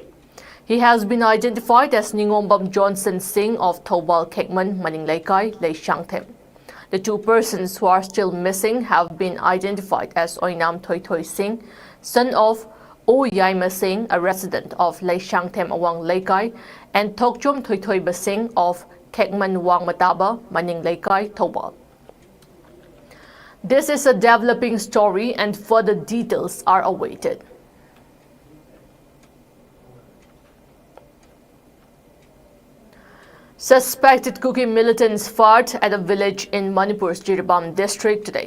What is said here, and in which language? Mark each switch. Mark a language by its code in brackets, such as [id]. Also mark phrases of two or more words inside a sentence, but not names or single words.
[en] He has been identified as Ningombam Johnson Singh of Thobal Kekman, Maninglaikai, Leishangthem. The 2 persons who are still missing have been identified as Oinam Thoithoi Singh, son of O Yaima Singh, a resident of Leishangthem Awang Laikai, and Thokchom Thoithoi Basing of Kekman Wang Mataba, Maninglaikai, Thobal. This is a developing story and further details are awaited. Suspected Kuki militants fired at a village in Manipur's Jiribam district today.